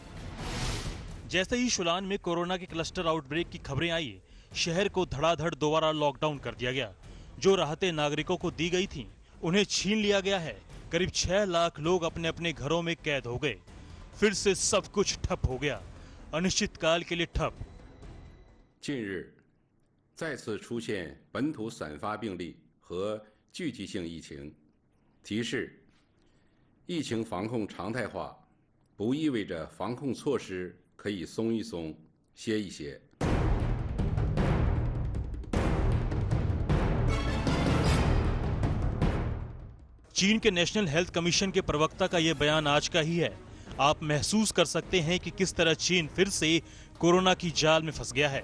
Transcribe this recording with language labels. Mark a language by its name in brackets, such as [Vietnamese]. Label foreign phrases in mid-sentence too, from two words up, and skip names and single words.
[Hindi] जैसे ही शुलान में कोरोना के [English] cluster outbreak [Hindi] की खबरें आई, शहर को धड़ाधड़ दोबारा लॉकडाउन कर दिया गया। जो राहतें नागरिकों को दी गई थीं, उन्हें छीन लिया गया है। करीब 6 लाख लोग अपने अपने घरों में कैद हो गए। फिर से सब कुछ ठप हो गया, अनिश्चितकाल के लिए ठप। [Chinese] 近日再次出现本土散发病例和聚集性疫情，提示疫情防控常态化，不意味着防控措施可以松一松、歇一歇。 [Hindi] चीन के नेशनल हेल्थ कमीशन के प्रवक्ता का यह बयान आज का ही है। आप महसूस कर सकते हैं कि किस तरह चीन फिर से कोरोना की जाल में फंस गया है।